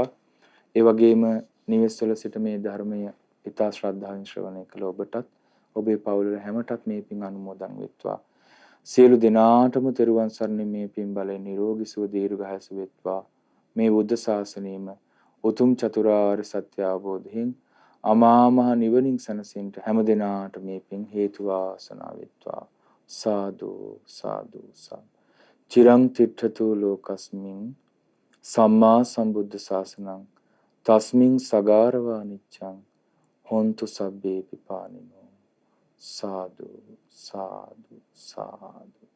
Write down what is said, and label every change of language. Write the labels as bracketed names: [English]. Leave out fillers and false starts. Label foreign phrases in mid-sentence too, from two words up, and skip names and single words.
[Sinhala] ඒ වගේම නිවෙස්වල සිට මේ ධර්මය ඉතා ශ්‍රද්ධාවෙන් ශ්‍රවණය කළ ඔබටත්, ඔබේ පවුල හැමටත් මේ පින් අනුමෝදන් වෙත්වා. සියලු දෙනාටම තෙරුවන් සරණින් මේ පින් බලයෙන් නිරෝගී සුව දීර්ඝායුෂ වෙත්වා. මේ බුද්ධ ශාසනයම උතුම් චතුරාර්ය සත්‍ය අවබෝධයෙන් අමා මහ නිවනින් සැනසෙන්න හැම දිනාට මේ පින් හේතු වාසනා වෙත්වා. සාදු සාදු සාදු. [Pali] චිරං තිට්ඨතු ලෝකස්මින් සම්මා සම්බුද්ධ ශාසනං තස්මින් සගාරවා නිච්ඡං හොන්තු සබ්බේ පිපානිනෝ. [Sinhala] සාදු සාදු සාදු.